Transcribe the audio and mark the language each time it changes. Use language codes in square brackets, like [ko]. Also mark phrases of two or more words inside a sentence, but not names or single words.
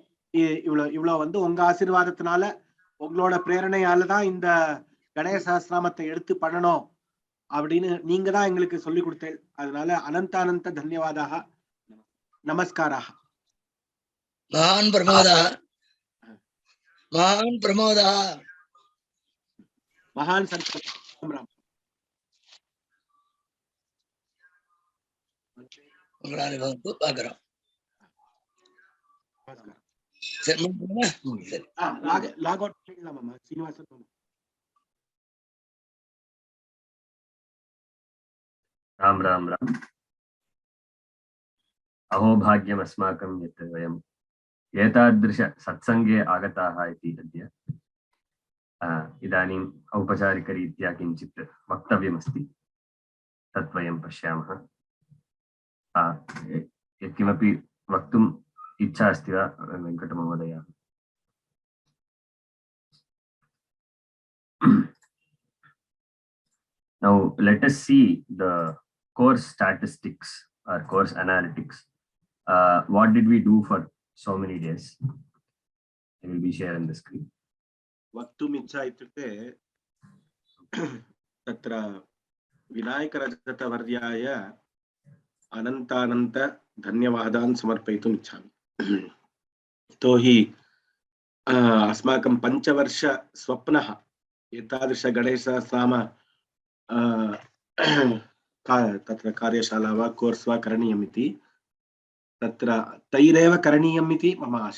[ta] இவ்வளவு வந்து உங்க ஆசீர்வாதத்தினால, உங்களோட பிரேரணையாலதான் இந்த கணேச சஹஸ்ரநாமத்தை எடுத்து பண்ணணும் அப்படின்னு நீங்க தான் எங்களுக்கு சொல்லி கொடுத்தேன். அதனால [sa] अनन्तानन्त धन्यवादाः, नमस्काराः. महान् प्रमोदः, महान् प्रमोदः, महान् संस्कृतम्. मंगलानि भवन्तु पाकरम् [ta] சரி சரி [en] log out [ta] பண்ணிடலாமா சீனிவாசன்? [sa] राम राम राम। अहो भाग्यम् अस्माकं यत् वयम् एतादृश सत्सङ्गे आगताः इति अद्य इदानीम् औपचारिकरीत्या किञ्चित् वक्तव्यमस्ति, तत् वयं पश्यामः। यत्किमपि वक्तुम् इच्छा अस्ति वा वेङ्कटमहोदय? [en] Now let us see the course statistics or course analytics. What did we do for so many days? I will be sharing the screen. [sa] वक्तुम् इच्छा इत्युक्ते तत्र विनायकरजतवर्याय अनन्तानन्त धन्यवादान् समर्पयितुम् इच्छामि। यतोहि अस्माकं पञ्चवर्ष स्वप्नः एतादृश गणेशसहस्रनाम तत्र कार्यशाला वा कोर्स् वा करणीयम् इति, तत्र तैरेव करणीयम् इति मम आशा।